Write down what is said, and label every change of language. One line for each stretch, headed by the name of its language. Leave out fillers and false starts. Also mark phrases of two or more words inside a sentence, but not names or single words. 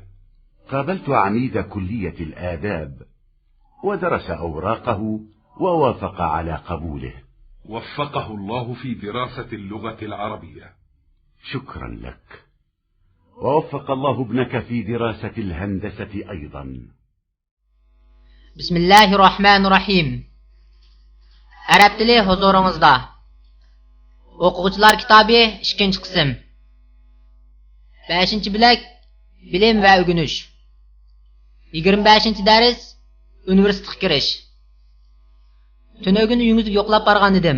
Arabic: قابلت عميد كلية الآداب ودرس أوراقه ووافق على قبوله. وفقه الله في دراسة اللغة العربية. شكرا لك، ووفق الله ابنك في دراسة الهندسة أيضا. بسم الله الرحمن الرحيم.
Uzbek: Arab tili huzuringizda. O'quvchilar kitobi 2-qism. 5-bilak bilim va o'rganish. 25-dars universitetga kirish. Tunogini uyingizga yo'qlab borgan edim.